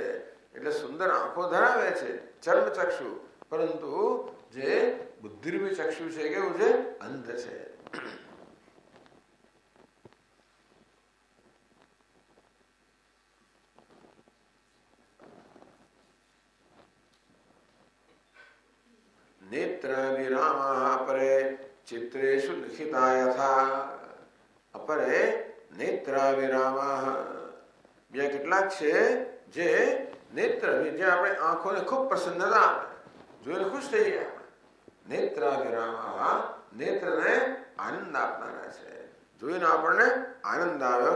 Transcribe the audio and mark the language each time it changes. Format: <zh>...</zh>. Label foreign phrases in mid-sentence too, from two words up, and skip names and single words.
<gu>એટલે સુંદર આંખો ધરાવે છે, ચર્મચક્ષુ, પરંતુ જે બુદ્ધિરૂપી ચક્ષુ છે કેવું છે? અંધ છે.</gu> <sa>નેત્રાभिरामाः अपरे चित्रेषु लिखिता यथा. अपरे નેત્રાभिरामाः.</sa> <gu>બીજા કેટલાક છે જે નેત્ર, જે આપણે આંખોને ખૂબ પ્રસન્નતા આપે, જોઈને ખુશ થઈ ગયા. નેત્રાभिरामाः નેત્રને આનંદ આપનારા છે, જોઈને આપણને આનંદ આવે.</gu>